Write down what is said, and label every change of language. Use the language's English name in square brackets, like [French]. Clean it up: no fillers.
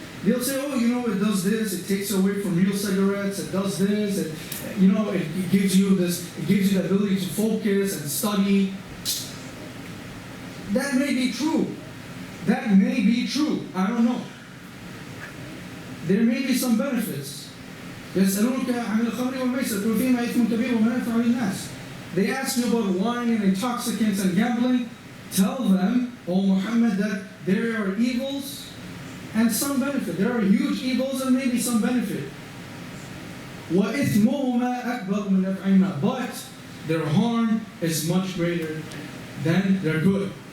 [English] They'll say, oh, you know, it does this, it takes away from real cigarettes, it does this, it gives you this, it gives you the ability to focus and study. That may be true. That may be true. I don't know. There may be some benefits. [Arabic] يسألونك عن الخمر والميسر قل فيهما إثم كبير ومنافع للناس. [English] They ask you about wine and intoxicants and gambling. Tell them, O Muhammad, that there are evils and some benefit. There are huge evils and maybe some benefit. [Arabic] وَإِثْمُهُمَا أَكْبَرُ مِنْ نَفْعِهِمَا. [English] But their harm is much greater than their good.